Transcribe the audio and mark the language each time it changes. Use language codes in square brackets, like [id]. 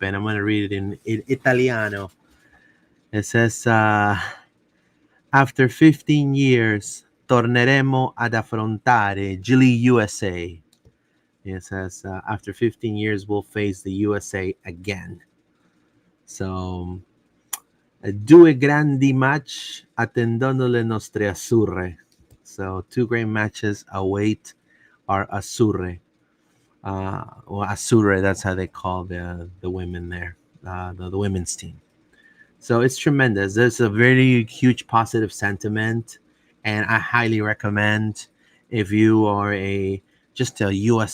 [en] And I'm going to read it in Italiano. It says, after 15 years, [it] torneremo ad affrontare Gili USA. [en] It says, after 15 years, we'll face the USA again. [it] So, due grandi match attendono le nostre azzurre. [en] So 2 great matches await our azzurre. Azzurre, that's how they call the women there, the women's team. So it's tremendous. There's a very huge positive sentiment, and I highly recommend, if you are just a U.S.